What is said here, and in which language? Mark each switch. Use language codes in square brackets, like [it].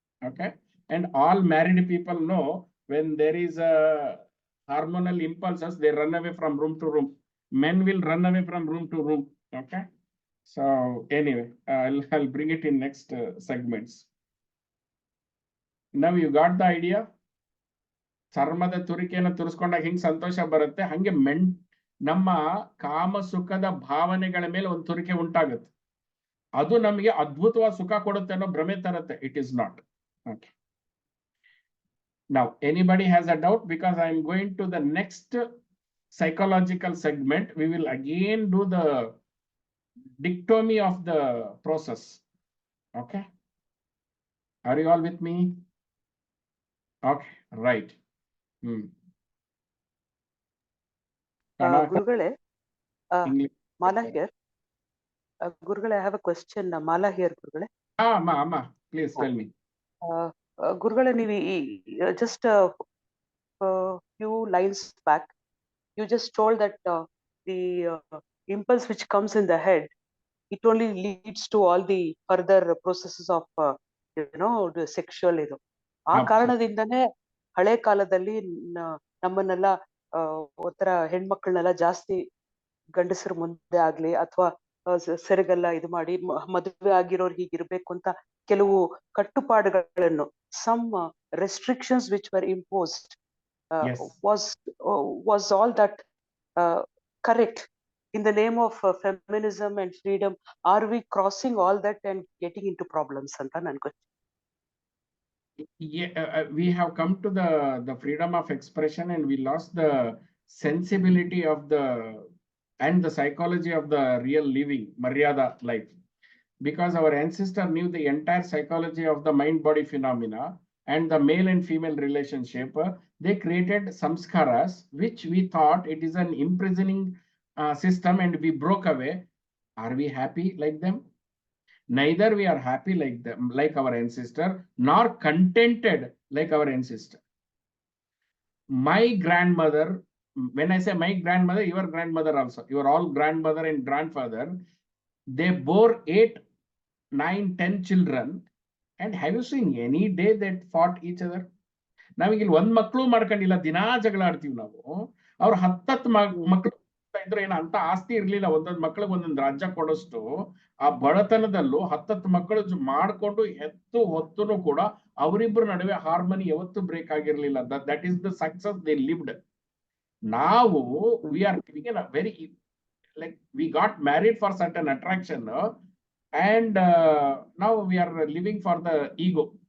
[en] Okay, and all married people know when there is a hormonal impulses, they run away from room to room. Men will run away from room to room. Okay, so anyway, I'll bring it in next segments. Now you got the idea. [kn] ಚರ್ಮದ ತುರಿಕೆಯನ್ನು ತುರಿಸ್ಕೊಂಡಾಗ ಹಿಂಗ್ ಸಂತೋಷ ಬರುತ್ತೆ, ಹಂಗೆ ನಮ್ಮ ಕಾಮ ಸುಖದ ಭಾವನೆಗಳ ಮೇಲೆ ಒಂದು ತುರಿಕೆ ಉಂಟಾಗುತ್ತೆ, ಅದು ನಮಗೆ ಅದ್ಭುತವಾದ ಸುಖ ಕೊಡುತ್ತೆ ಅನ್ನೋ ಭ್ರಮೆ ತರುತ್ತೆ. [en] It is not. Okay. Now, anybody has a doubt? Because I am going to the next psychological segment. We will again do the dichotomy of the process. Okay. Are you all with me? Okay, right. Gurugale, Mala here. Gurugale, I have a question. Mala here, Gurugale. Ma, please tell me. Gurugale, just a few lines back, you just told that the impulse which comes in the head, it only leads to all the further processes of the sexual ಇದು. [kn] ಆ ಕಾರಣದಿಂದನೇ ಹಳೆ ಕಾಲದಲ್ಲಿ ನಮ್ಮನ್ನೆಲ್ಲ ಒಂಥರ ಹೆಣ್ಮಕ್ಳನ್ನೆಲ್ಲ ಜಾಸ್ತಿ ಗಂಡಸರ ಮುಂದೆ ಆಗ್ಲಿ ಅಥವಾ ಸೆರಗೆಲ್ಲ ಇದು ಮಾಡಿ ಮದುವೆ ಆಗಿರೋರು ಹೀಗಿರ್ಬೇಕು ಅಂತ ಕೆಲವು ಕಟ್ಟುಪಾಡುಗಳನ್ನು, [en] some restrictions which were imposed, Yes. was all that correct in the name of feminism and freedom? Are we crossing all that and getting into problems [kn] anta nan [en] question. Yeah, we have come to the freedom of expression, and we lost the sensibility of and the psychology of the real living Maryada life, because our ancestor knew the entire psychology of the mind body phenomena and the male and female relationship. They created samskaras, which we thought it is an imprisoning system, and we broke away. Are we happy like them? Neither we are happy like them, like our ancestor, nor contented like our ancestor. My grandmother, when I say my grandmother, your grandmother also, you are all grandmother and grandfather, they bore 8, 9, 10 children, and have you seen any day that fought each other? [kn] ನಾವಿಲ್ಲಿ ಒಂದ್ ಮಕ್ಳು ಮಾಡ್ಕೊಂಡಿಲ್ಲ, ದಿನಾ ಜಗಳ ಆಡ್ತೀವಿ ನಾವು. ಅವ್ರು 10 ಮಕ್ಳು ಇದ್ರೆ ಏನ ಅಂತ ಆಸ್ತಿ ಇರ್ಲಿಲ್ಲ, ಒಂದೊಂದ್ ಮಕ್ಳಿಗೆ ಒಂದೊಂದ್ ರಾಜ್ಯ ಕೊಡೋಷ್ಟು ಆ ಬಡತನದಲ್ಲೂ 10 ಮಕ್ಕಳು ಮಾಡ್ಕೊಂಡು ಹೆತ್ತು ಹೊತ್ತುನು ಕೂಡ ಅವರಿಬ್ಬರ ನಡುವೆ ಹಾರ್ಮನಿ ಯಾವತ್ತೂ break ಆಗಿರ್ಲಿಲ್ಲ. [en] That is the success they lived. [kn] ನಾವು [en] We are living in a very, like we got married for certain attraction, and now we are living for the ego.